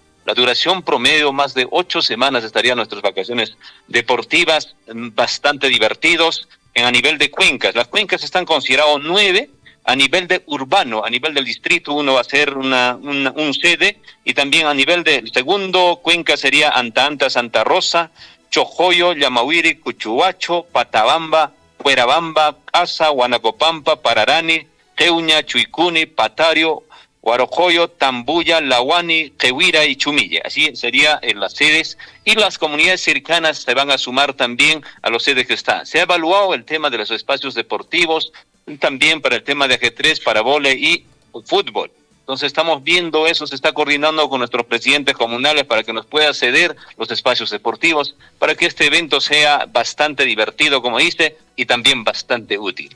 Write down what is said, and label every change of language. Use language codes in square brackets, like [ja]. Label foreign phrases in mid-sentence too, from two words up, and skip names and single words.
[es] La duración promedio, más de 8 semanas estarían nuestras vacaciones deportivas, bastante divertidos. A nivel de cuencas, las cuencas están consideradas 9. A nivel de urbano, a nivel del distrito, uno va a ser un sede, y también a nivel del segundo cuenca sería Anta Anta, Santa Rosa, Chojoyo, Llamahuiri, Cuchuacho, Patabamba, Cuerabamba, Casa, Huanacopampa, Pararani, Teuña, Chuicuni, Patario, Huarojoyo, Tambuya, Lahuani, Tehuira y Chumille. Así serían las sedes, y las comunidades cercanas se van a sumar también a los sedes que están. Se ha evaluado el tema de los espacios deportivos, también para el tema de ajedrez, para vóley y fútbol. Entonces estamos viendo eso, se está coordinando con nuestros presidentes comunales para que nos pueda ceder los espacios deportivos, para que este evento sea bastante divertido, como dice, y también bastante útil.